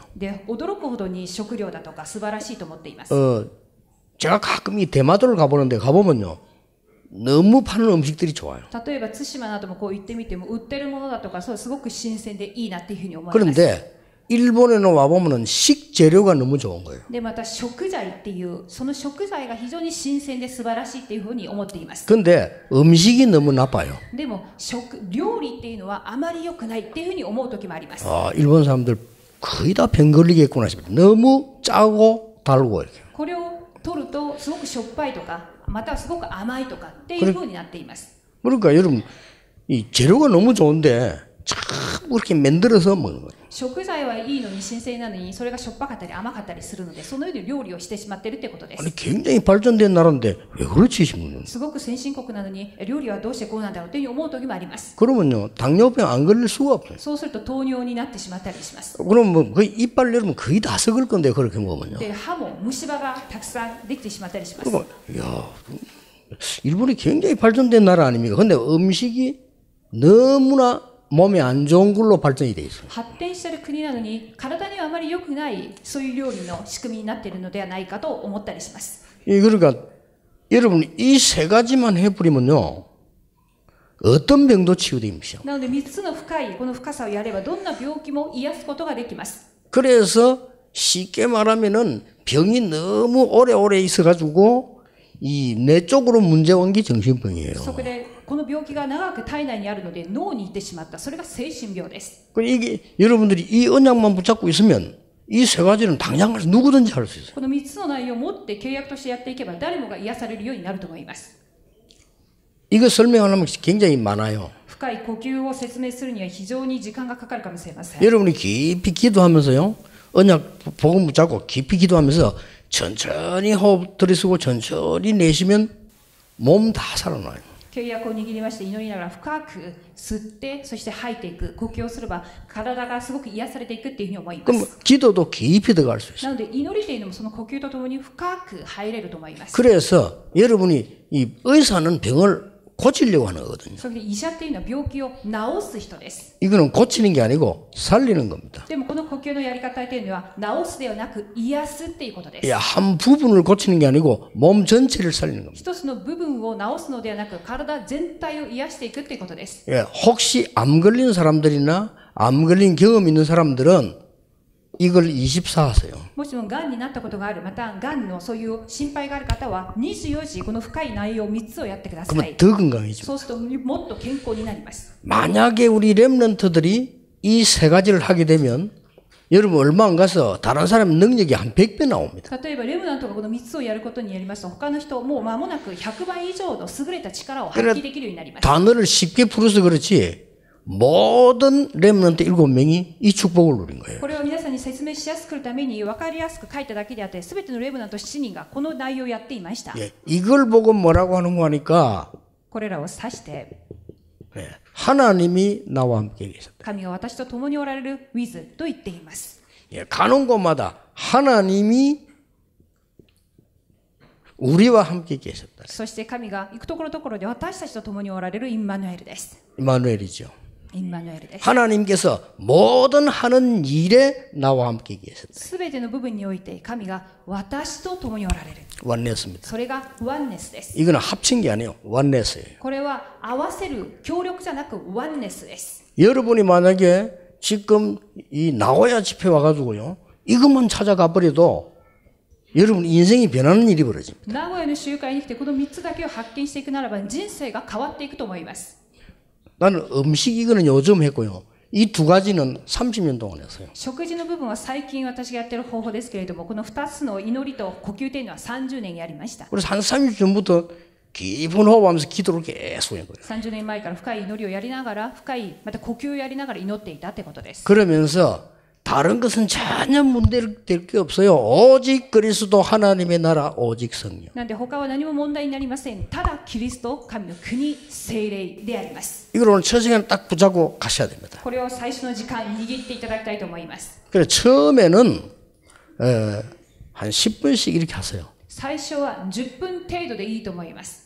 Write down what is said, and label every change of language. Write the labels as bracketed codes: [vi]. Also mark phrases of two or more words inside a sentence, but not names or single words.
[ja] で、驚くほどに食料だとか素晴らしいと思っています。 [ko] 제가 가끔 이 대마도를 가보는데 가보면요. 너무 파는 음식들이 좋아요. [ja] 例えば対馬などもこう行ってみても売ってるものだとかそうすごく新鮮でいいなっていうふうに思います。 [ko] 그런데 일본에는 와보면은 식재료가 너무 좋은 거예요. [ja] でまた食材っていうその食材が非常に新鮮で素晴らしいっていうふうに思っています。 [ko] 근데 음식이 너무 나빠요. [ja] でも料理っていうのはあまり良くないっていうふうに思う時もあります。 [ko] 일본 사람들 거의 다 병 걸리겠구나 싶어요. 너무 짜고 달고 이렇게. [ja] これを取るとすごくしょっぱいとかまたはすごく甘いとかっていうふうになっています。 [ko] 그러니까 여러분 이 재료가 너무 좋은데 참 그렇게 만들어서 먹는 거예요. [ja] 食材はいいのに新鮮なのにそれがしょっぱかったり甘かったりするのでそのように料理をしてしまっているってことです。 [ko] 아니 굉장히 발전된 나라인데 왜 그렇지 싶는 [ja] すごく先進国なのに料理はどうしてこうなんだろうというふうに思う時もあります。 [ko] 그러면요 당뇨병 안 걸릴 수가 없어요. [ja] そうすると糖尿になってしまったりします。 [ko] 그럼 뭐 거의 이빨 내리면 거의 다 썩을 건데 그렇게 먹으면요. [ja] で歯も虫歯がたくさんできてしまったりします。 [ko] 그러면 야 일본이 굉장히 발전된 나라 아닙니까? 근데 음식이 너무나 몸에 안 좋은 걸로 발전이 돼 있어요. [ja] 発展している国なのに体にはあまり良くないそういう料理の仕組みになっているのではないかと思ったりします。 [ko] 그러니까 여러분 이 세 가지만 해버리면요 어떤 병도 치유됩니다. [ja] なので3つの深いこの深さをやればどんな病気も癒すことができます。 [ko] 그래서 쉽게 말하면은 병이 너무 오래오래 있어가지고 이 뇌 쪽으로 문제 온 게 정신병이에요. [ja] そこでこの病気が長く体内にあるので脳に行ってしまった。それが精神病です。 [ko] 이게 여러분들이 이 언약만 붙잡고 있으면 이 세 가지는 당장 가서 누구든지 할 수 있어요. [ja] この3つの内容を持って契約としてやっていけば誰もが癒されるようになると思います。 [ko] 이거 설명하려면 굉장히 많아요. [ja] 深い呼吸を説明するには非常に時間がかかるかもしれません。 [ko] 여러분이 깊이 기도하면서요. 언약 복음 붙잡고 깊이 기도하면서 천천히 호흡 들이쓰고 천천히 내쉬면 몸 다 살아나요. [ja] 契約を握りまして祈りながら深く吸ってそして吐いていく呼吸をすれば体がすごく癒されていくっていうふうに思いま [ko] 그럼 [ja] す。 [ko] 기도도 깊이 들어갈 수 있어요. [ja] なので祈りというのもその呼吸とともに深く入れると思います。 [ko] 그래서 여러분이 이 의사는 병을 고치려고 하는 거거든요. [ja] それで医者っていうのは病気を治す人です。 [ko] 이거는 고치는 게 아니고 살리는 겁니다. [ja] でもこの呼吸のやり方というのは治すではなく癒すっていうことです。 [ko] 예, 한 부분을 고치는 게 아니고 몸 전체를 살리는 겁니다. [ja] 一つの部分を治すのではなく体全体を癒していくっていうことです。 [ko] 예, 혹시 암 걸린 사람들이나 암 걸린 경험 있는 사람들은 이걸 24 하세요. [ja] もしもがんになったことがある、またがんのそういう心配がある方は24時この深い内容3つをやってくださ [ko] 그러면 [ja] い。 [ko] 더 건강해집니다. [ja] そうするともっと健康になります。 [ko] 만약에 우리 렘넌트들이 이 세 가지를 하게 되면 여러분 얼마 안 가서 다른 사람 능력이 한 100배 나옵니다. [ja] 例えばレムナントがこの3つをやることによりますと他の人もう間もなく100倍以上の優れた力を発揮できるようになります。 [ko] 단어를 쉽게 풀어서 그렇지 모든 렘넌트 7명이 이 축복을 누린 거예요. [ja] これを皆さんに説明しやすくするために分かりやすく書いただけであって全てのレムナント7人がこの内容をやっていました。 [ko] 예, 이걸 보고 뭐라고 하는 거 하니까 [ja] これらを指して [ko] 예, 하나님이 나와 함께 계셨다. [ja] 神が私と共におられる with と言っています。 [ko] 예, 가는 곳마다 하나님이 우리와 함께 계셨다. [ja] そして神が行くところどころで私たちと共におられるインマヌエルです。 [ko] 이마누엘이죠. [ja] インマヌエルです。 [ko] 하나님께서 모든 하는 일에 나와 함께 계셨다. [ja] すべての部分において神が私と共におられる。 [ko] 원네스입니다. [ja] それがワンネスです。 [ko] 이거는 합친 게 아니에요. 원네스예요. [ja] これは合わせる協力じゃなくワンネスです。 [ko] 여러분이 만약에 지금 이 나고야 집회 와가지고요. 이것만 찾아가 버려도 여러분 인생이 변하는 일이 벌어집니다. [ja] 名古屋の集会に来てこの3つだけを発見していくならば人生が変わっていくと思います。 [ko] 나는 음식 이거는 요즘 했고요. 이 두 가지는 30년 동안 했어요. [ja] 食事の部分は最近私がやっている方法ですけれどもこの2つの祈りと呼吸というのは30年やりました。 [ko] 그래서 한 30년 전부터 깊은 호흡하면서 기도를 계속 한 거예요. [ja] 30 年前から深い祈りをやりながら深いまた呼吸をやりながら祈っていたってことです。 [ko] 그러면서 다른 것은 전혀 문제될 게 없어요. 오직 그리스도 하나님의 나라 오직 성령. [ja] なんで他は何も問題になりません。ただキリスト神の国聖霊であります。 [ko] 이걸 오늘 첫 시간 딱 붙잡고 가셔야 됩니다. [ja] これを最初の時間握っていただきたいと思います。 [ko] 그래서 처음에는 한 10분씩 이렇게 하세요. [ja] 最初は10分程度でいいと思います。